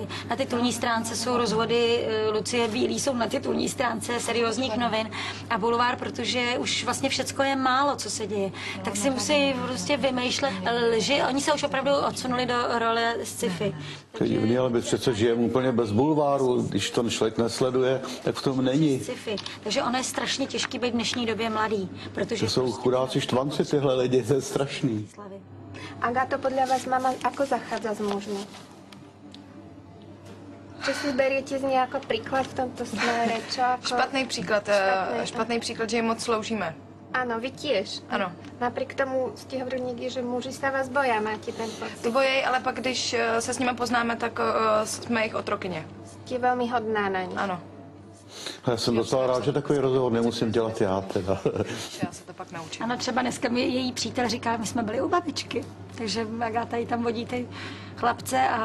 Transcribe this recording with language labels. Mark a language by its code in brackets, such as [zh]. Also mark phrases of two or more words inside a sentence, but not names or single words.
[cs] Na titulní stránce jsou rozvody Lucie Bílý, jsou na titulní stránce seriózních novin a bulvár, protože už vlastně všecko je málo, co se děje, tak si musí prostě vymýšlet lži. Oni se už opravdu odsunuli do role sci-fi. To je divný, ale my přece žijeme úplně bez bulváru, když to člověk nesleduje, tak v tom není. Sci-fi. Takže ono je strašně těžký být v dnešní době mladý, protože... To jsou chudáci štvanci tyhle lidi, to je strašný. [sk] Agato, podľa vás mama ako zachádza s mužmi? Čo si beriete [cs] z něj jako [sk] príklad v tomto smere? Čo ako... [cs] Špatný příklad, že jim moc sloužíme. [sk] Ano, vy tiež. [cs] Ano. [sk] Napriek tomu ste hovorili někdy, že muži sa vás boja, máte ten pocit. [cs] Bojí, ale pak, když se s nimi poznáme, tak jsme jejich otrokyně. [sk] Ste veľmi [cs] hodná na ně. Ano. Já jsem docela rád, že takový rozhovor nemusím dělat já teda. Já se to pak naučím. Ano, třeba dneska mi její přítel říká, my jsme byli u babičky, takže Agáta jí tam vodí ty chlapce a...